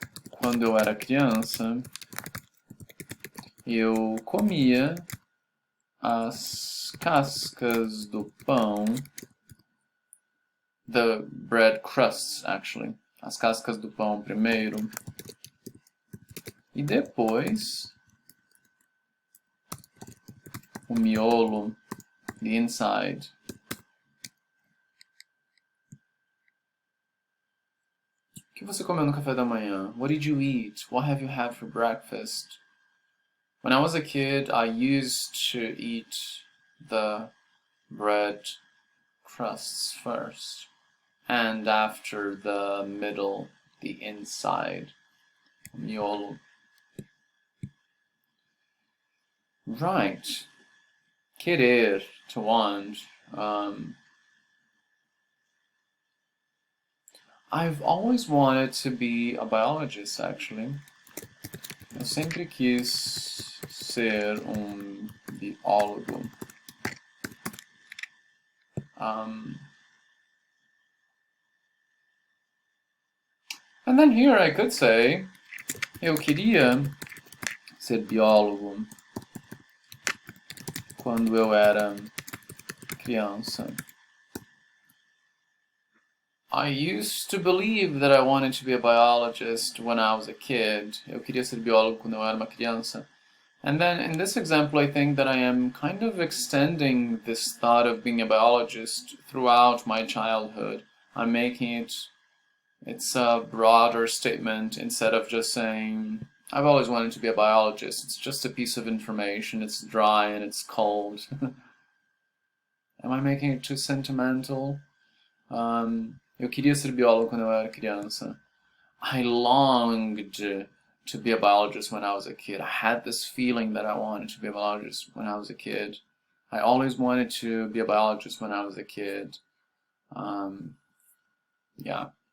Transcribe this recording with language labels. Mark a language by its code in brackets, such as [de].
[pt] Quando eu era criança, eu comia as cascas do pão, [en] the bread crusts, actually, [pt] as cascas do pão primeiro, e depois o miolo, [en] the inside. [pt] O que você comeu no café da manhã? [en] What did you eat? What have you had for breakfast? When I was a kid, I used to eat the bread crusts first, and after the middle, the inside, miolo. Right. Querer, to want. I've always wanted to be a biologist, actually. [pt] Eu sempre quis ser biólogo. [en] And then here I could say, [pt] eu queria ser biólogo quando eu era criança. [en] I used to believe that I wanted to be a biologist when I was a kid. [pt] Eu queria ser biólogo quando eu era uma criança. [en] And then in this example, I think that I am kind of extending this thought of being a biologist throughout my childhood. I'm making it's a broader statement instead of just saying, I've always wanted to be a biologist. It's just a piece of information. It's dry and it's cold. Am I making it too sentimental? [pt] Eu queria ser biólogo quando eu era criança. [en] I longed to be a biologist when I was a kid. I had this feeling that I wanted to be a biologist when I was a kid. I always wanted to be a biologist when I was a kid. Yeah.